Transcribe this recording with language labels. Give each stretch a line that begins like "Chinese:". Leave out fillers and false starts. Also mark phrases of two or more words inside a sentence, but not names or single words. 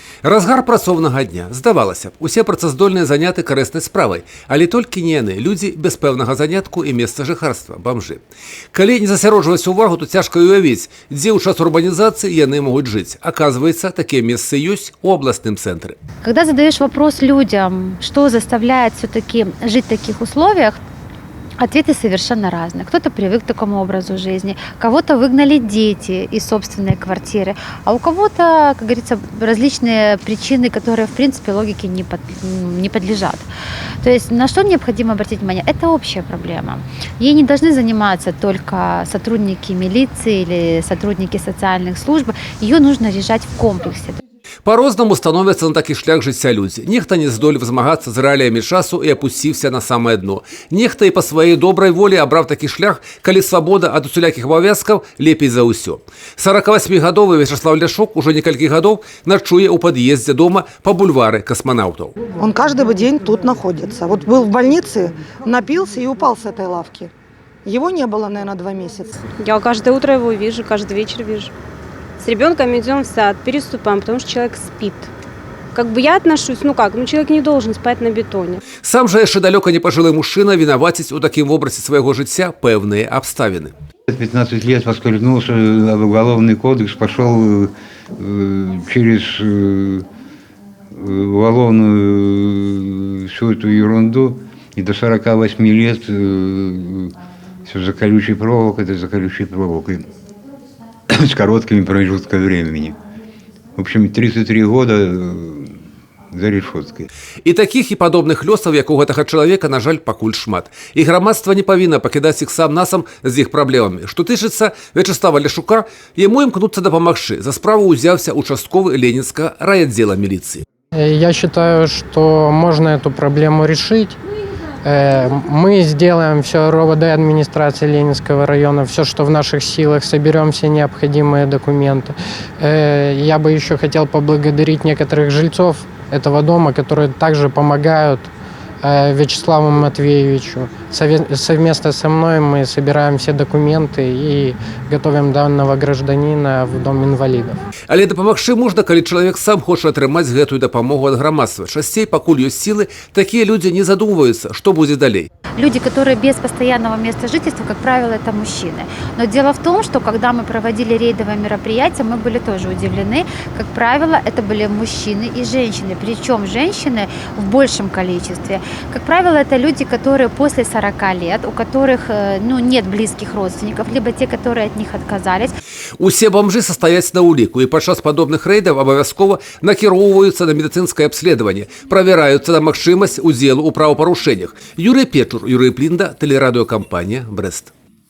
Belarusian: Разгар працоўнага дня. Здавалася б, усе працаздольныя заняты карыснай справай, але толькі не яны, людзі без пэўнага занятку і месца жыхарства, бамжы. Калі не засяроджваць увагу, то цяжка уявіць, дзе ў час урбанізацыі яны могуць жыць. Оказывается, такія месцы ёсць у абласным цэнтры.
Russian: Когда задаешь вопрос людям, что заставляет все-таки жить в таких условиях, ответы совершенно разные. Кто-то привык к такому образу жизни, кого-то выгнали дети из собственной квартиры, а у кого-то, как говорится, различные причины, которые, в принципе, логике не подлежат. То есть на что необходимо обратить внимание? Это общая проблема. Ей не должны заниматься только сотрудники милиции или сотрудники социальных служб. Ее нужно решать в комплексе.
Belarusian: По-рознаму становяцца на такі шлях жыцця людзі. Нехта не здолеў змагацца з рэаліямі часу і апусціўся на самае дно. Нехта і па сваёй добрай волі абраў такі шлях, калі свабода ад усялякіх абавязкаў лепей за ўсё. 48-гадовы Вячеслав Ляшок уже некалькі гадоў ночуе ў пад'ездзе дома па бульвары Космонавтаў.
Russian: Он каждый день тут находится. Вот был в больнице, напился и упал с этой лавки. Его не было, наверное, 2 месяца. Я каждое утро его вижу, каждый вечер вижу. С ребенком идем в сад, переступаем, потому что человек спит. Как бы я отношусь, человек не должен спать на бетоне.
Belarusian: Сам жа яшчэ далёка не пажылы мужчына вінаваціць у такім вобразе свайго жыцця пэўныя абставіны.
Russian: 15 лет поскользнулся об уголовный кодекс, пошел через уголовную всю эту ерунду, и до 48 лет все за колючей проволокой, это за колючей проволокой. С короткими промежутками времени. В общем, 33 года за решеткой.
Belarusian: І такіх і падобных лёсаў, як у гэтага чалавека, на жаль, пакуль шмат. І грамадства не павінна пакідаць іх сам-насам з іх праблемамі. Што тычыцца Вячеслава Ляшука, яму імкнуцца дапамагчы. За справу ўзяўся участковы
Russian: Ленинского райотдела милиции. Я считаю, что можно эту проблему решить. Мы сделаем все, РОВД администрации Ленинского района, все, что в наших силах, соберем все необходимые документы. Я бы еще хотел поблагодарить некоторых жильцов этого дома, которые также помогают Вячеславу Матвеевичу. Совместно со мной мы собираем все документы и готовим данного гражданина в дом инвалидов.
Belarusian: Але дапамагчы можна, калі чалавек сам хоча атрымаць гэтую дапамогу ад грамадства. Часцей, пакуль ёсць сілы, такія людзі не задумваюцца, што будзе далей.
Russian: Люди, которые без постоянного места жительства, как правило, это мужчины. Но дело в том, что когда мы проводили рейдовые мероприятия, мы были тоже удивлены. Как правило, это были мужчины и женщины. Причем женщины в большем количестве. Как правило, это люди, которые после 40 лет, у которых нет близких родственников, либо те, которые от них отказались.
Belarusian: Усе бомжы стаяць на ўліку і падчас падобных рэйдаў абавязкова накіроўваюцца на медыцынскае абследаванне, правяраюцца на магчымасць удзелу ў правапарушэннях.
Russian: Юрый Печур, Юрий Плинда, телерадиокомпания «Брест».